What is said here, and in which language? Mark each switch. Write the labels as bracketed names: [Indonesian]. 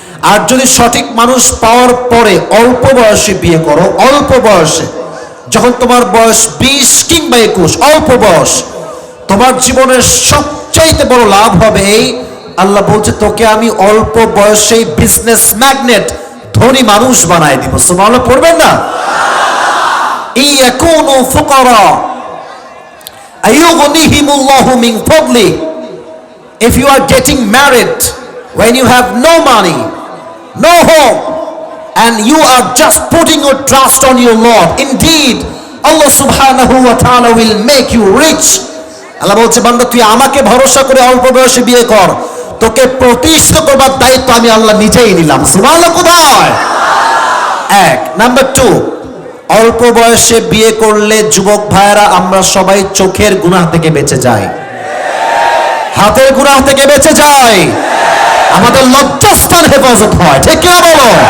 [Bangla] আর যদি সঠিক মানুষ পাওয়ার পরে অল্প বয়সে বিয়ে করো, অল্প বয়সে, যখন তোমার বয়স 20 কিংবা 21, অল্প বয়স, তোমার জীবনের সবচাইতে বড় লাভ হবে এই, আল্লাহ বলছে তোকে আমি অল্প বয়সেই বিজনেস ম্যাগনেট, ধনী মানুষ বানায় দিব। সুবহানাল্লাহ পড়বেন না? [Arabic] ইয়াকুনু ফুকারা আয়ুগনিহিমুল্লাহু মিন ফাদলি। [English] If you are getting married when you have no money, no home, and you are just putting your trust on your Lord, indeed Allah subhanahu wa ta'ala will make you rich. [Bangla] আল্লাহ বলছে, বান্দা তুই আমাকে ভরসা করে অল্প বয়সে বিয়ে কর, তোকে প্রতিষ্ঠিত করবার দায়িত্ব আমি আল্লাহ নিজেই নিলাম। সুবহানাল্লাহ কোথায়? এক। নাম্বার 2, অল্প বয়সে বিয়ে করলে যুবক ভাইরা আমরা সবাই চোখের গুনাহ থেকে বেঁচে যাই, হাতের গুনাহ থেকে বেঁচে যাই, আমাদের লজ্জাস্থান হেফাজত হয়। ঠিক কিনা বলো?